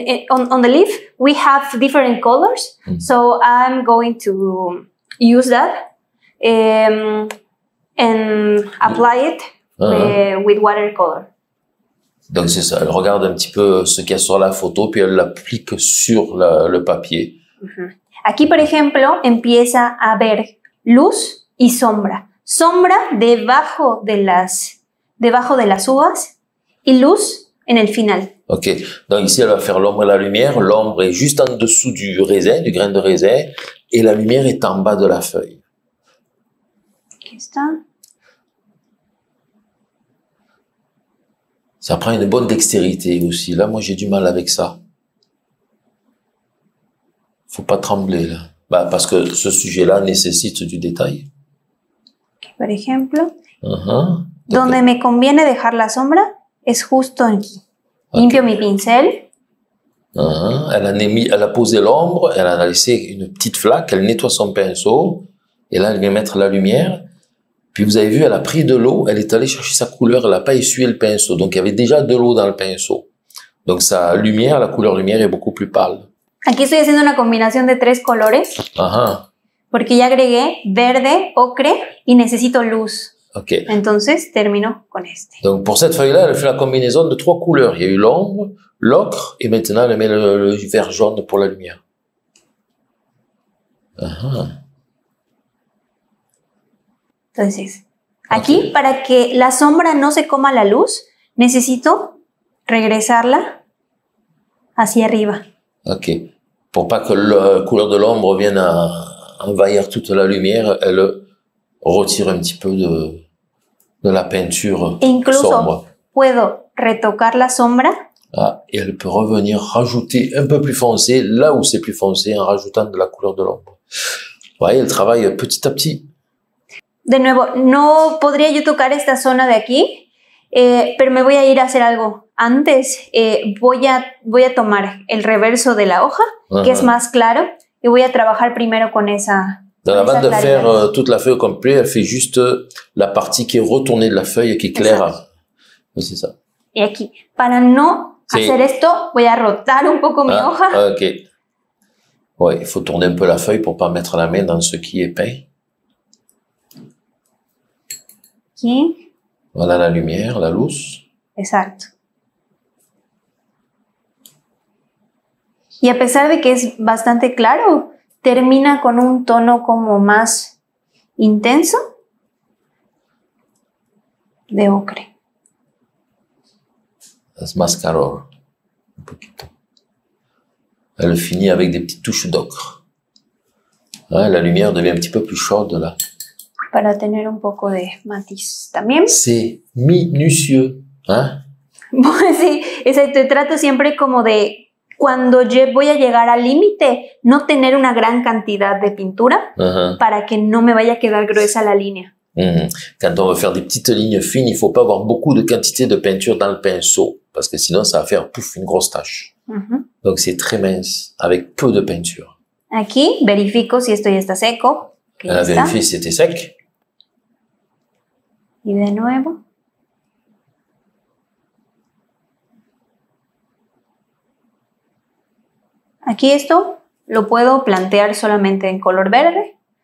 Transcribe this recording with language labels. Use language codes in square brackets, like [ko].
[en] On the leaf, we have different colors, so I'm going to use that and apply it with watercolor. [fr] Donc c'est ça, elle regarde un petit peu ce qu'il y a sur la photo, puis elle l'applique sur le papier. [es] Aquí, por ejemplo, empieza a ver luz y sombra. Sombra debajo de las uvas y luz en el final. [fr] Ok, donc ici elle va faire l'ombre et la lumière. L'ombre est juste en dessous du raisin, du grain de raisin, et la lumière est en bas de la feuille. [es] Aquí está. [fr] Ça prend une bonne dextérité aussi. Là, moi j'ai du mal avec ça. Faut pas trembler là. Bah, parce que ce sujet-là nécessite du détail. [es] Aquí, por ejemplo, [fr] Donc, [es] donde me conviene dejar la sombra es justo aquí. Limpio mi pincel. [fr] Elle a posé l'ombre, elle a laissé une petite flaque, elle nettoie son pinceau, et là elle vient mettre la lumière. Puis vous avez vu, elle a pris de l'eau, elle est allée chercher sa couleur, elle n'a pas essuyé le pinceau, donc il y avait déjà de l'eau dans le pinceau. Donc sa lumière, la couleur lumière est beaucoup plus pâle. [es] Aquí estoy haciendo una combinación de 3 colores porque ya agregué verde, ocre y necesito luz. Ok. Entonces termino con este. [fr] Donc pour cette feuille-là, elle fait la combinaison de 3 couleurs. Il y a eu l'ombre, l'ocre, et maintenant elle met le vert jaune pour la lumière. [es] Entonces, aquí para que la sombra no se coma la luz, necesito regresarla hacia arriba. Ok. [fr] Pour pas que la couleur de l'ombre vienne envahir toute la lumière, elle retire un petit peu de la peinture [es] E incluso [fr] sombre. [es] puedo retocar la sombra. [fr] Et elle peut revenir rajouter un peu plus foncé, là où c'est plus foncé, en rajoutant de la couleur de l'ombre. Vous voyez, elle travaille petit à petit. [es] De nuevo, no podría yo tocar esta zona de aquí, pero me voy a ir a hacer algo. Antes voy a tomar el reverso de la hoja, que es más claro, y voy a trabajar primero con esa. [fr] Donc avant de faire toute la feuille au complet, elle fait juste la partie qui est retournée de la feuille, qui est claire. C'est ça. [es] Y aquí, para no hacer esto, voy a rotar un poco mi hoja. Ok. [fr] Ouais, il faut tourner un peu la feuille pour pas mettre la main dans ce qui est peint. [es] Aquí. [fr] Voilà la lumière, [es] la luz. Exacto. Y a pesar de que es bastante claro, termina con un tono como más intenso de ocre. Es más calor. Un poquito. [fr] Elle finit avec des petites touches d'ocre. La lumière devient un petit peu plus chaude là. [es] Para tener un poco de matiz también. [fr] C'est minutieux, ¿eh? [es] Pues sí, exacto. Trato siempre como de, cuando yo voy a llegar al límite, no tener una gran cantidad de pintura para que no me vaya a quedar gruesa la línea. [fr] Quand on veut faire des petites lignes fines, il faut pas avoir beaucoup de quantité de peinture dans le pinceau, parce que sinon ça va faire pouf, une grosse tache. Donc c'est très mince, avec peu de peinture. [es] Aquí verifico si esto ya está seco. Que [fr] Elle [es] ya [fr] a [es] está. [fr] vérifié si c'était sec. [es] Y de nuevo. Aquí esto lo puedo plantear solamente en color verde.